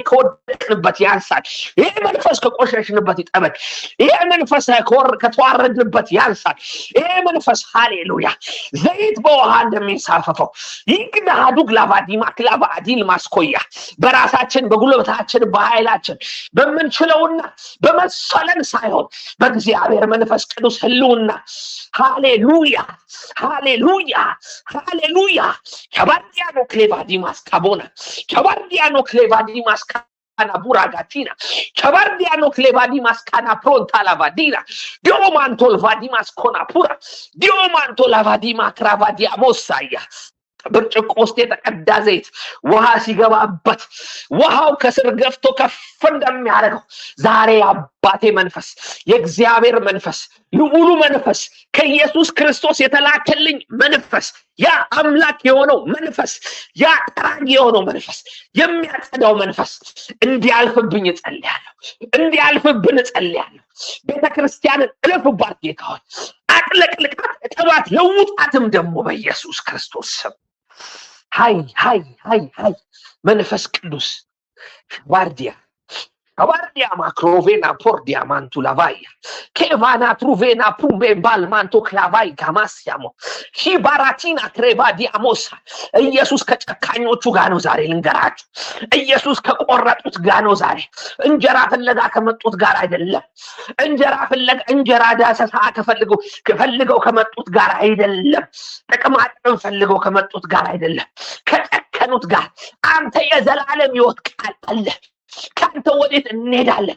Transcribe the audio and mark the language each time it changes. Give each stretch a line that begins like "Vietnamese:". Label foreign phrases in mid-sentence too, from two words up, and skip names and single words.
Amharic: ከወደቅንበት ያንሳል። ይሄ መንፈስ ከቆሸሽንበት ይጠበቅ። ይሄ መንፈስ ከተዋረድ የሚወርድበት ያንሳል። ይሄ መንፈስ ሃሌሉያ ዘይት በውሃ እንደሚንሳፈፈው ይግናዱ ግላቫዲማ ክላቫ አዲል ማስኮያ በራሳችን በጉልበታችን በኃይላችን በመንችለውና በመሰለን ሳይሆን በእግዚአብሔር መንፈስ ቅዱስ ህልውና ሃሌሉያ ሃሌሉያ ሃሌሉያ ከባዲያኖ ክሌቫዲማስ ካቦና ከባዲያኖ ክሌቫዲማስ ካና ቡራጋቲና ከባዲያኖ ክሌቫዲማስ ካና ፕሮንታ ላቫዲና ዲዮማንቶ ላቫዲማስ ኮና ፑራ ዲዮማንቶ ላቫዲማ ክራቫዲያ ሞሳያ ብርጭቆ ውስጥ የተቀዳ ዘይት ውሃ ሲገባበት ውሃው ከስር ገፍቶ ከፍ እንደሚያደርገው ዛሬ አባቴ መንፈስ የእግዚአብሔር መንፈስ ልዑሉ መንፈስ ከኢየሱስ ክርስቶስ የተላከልኝ መንፈስ ያ አምላክ የሆነው መንፈስ ያ ጠራጊ የሆነው መንፈስ የሚያጸዳው መንፈስ እንዲያልፍብኝ እጸልያለሁ። እንዲያልፍብን እጸልያለሁ። ቤተክርስቲያንን እልፍባት ጌታ ሆይ አጥለቅልቃት እጠባት ለውጣትም ደግሞ በኢየሱስ ክርስቶስ ስም ሃይ ሃይ ሃይ ሃይ መንፈስ ቅዱስ ባርዲያ Kabardia macrovena pordia mantu lavaya. Kevana truvena pumbe bal manto clavai gamasiamo. Shibaratina crevadia mosa. ኢየሱስ ከጨካኞቹ ጋር ነው ዛሬ ልንገራችሁ። ኢየሱስ ከቆረጡት ጋር ነው ዛሬ። እንጀራ ፍለጋ ከመጡት ጋር አይደለም። እንጀራ ዳሰሳ ከፈልገው ከመጡት ጋር አይደለም። ጥቅማጥም ፈልገው ከመጡት ጋር አይደለም። ከጨከኑት ጋር አንተ የዘላለም ሕይወት ቃል አለ ካንተ ወዴት እንሄዳለን?